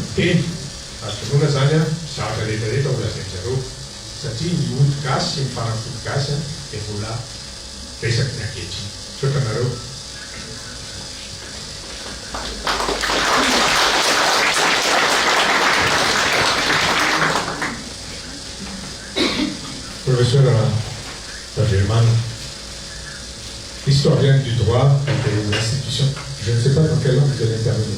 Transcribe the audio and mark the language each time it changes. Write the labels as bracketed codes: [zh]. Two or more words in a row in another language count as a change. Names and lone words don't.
[mg] teny azo tonoana zany zavatra rehetrarehetra ho lazainy zareo satria ny ody gasy sy ny fanafody gasy dia mbola resaky ny ankehitriny sotra nareo Professeur Vandremana, [fr] historien du droit et des institutions. Je ne sais pas dans quelle langue vous allez intervenir.